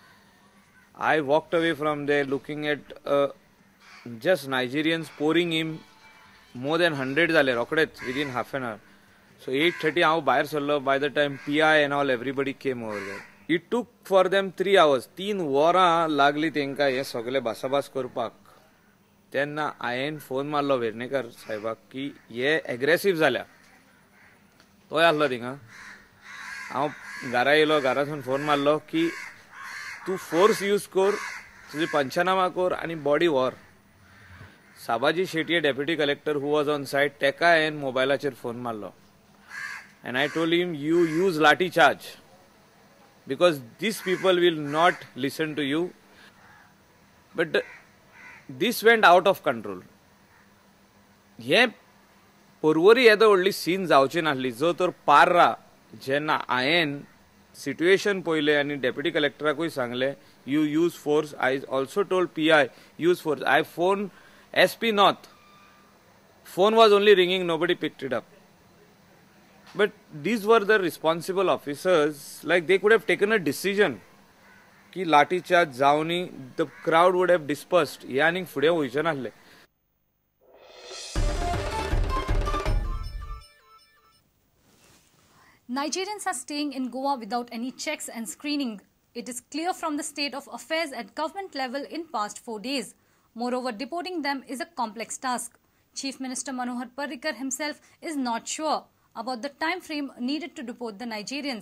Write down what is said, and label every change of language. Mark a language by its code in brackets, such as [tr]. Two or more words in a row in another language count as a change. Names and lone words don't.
[en] I walked away from there looking at just Nigerians pouring in more than 100 zale rockets within half an hour. So 8:30 I [kok] बाहेर सरलो. [en] By the time PI and all everybody came over there. It took for them 3 hours. [kok] 3 वरां लागली तेंका हे सगळे भासाभास करपाक. तेन्ना हांवें फोन मारलो वेर्णेकर साहेबाक की हे एग्रेसिव्ह जाल्या. तो आसलो थिंगा. हांव घरा येयलो. घरासून फोन मारलो की तूं [en] force use [kok] कर, तुजी पंचनामा कर आनी बॉडी व्हर. साबाजी शेटये [en] deputy collector who was on site [kok] तेका हांवें मोबायलाचेर फोन मारलो. [en] And I told him, you use lathi charge because these people will not listen to you. But this went out of control. [kok] हे Porvorim येदो व्हडली सीन जावची नासली. जो तर पार्रा जेन्ना हांवें सिट्युएशन पळयलें आनी डेप्युटी कलेक्टराकूय सांगलें [en] you use force. I also told PI use force. I phoned SP North. Phone was only ringing, nobody picked it up. But these were the responsible officers, like they could have taken a decision [kok] कि लाठी चार्ज जावनी, [en] the crowd would have dispersed. [kok] हे आनीक फुडें वयचें नासलें. [en] Nigerians are staying in Goa without any checks and screening. It is clear from the state of affairs at government level in past 4 days. Moreover, deporting them is a complex task. Chief Minister Manohar Parrikar himself is not sure about the time frame needed to deport the Nigerians.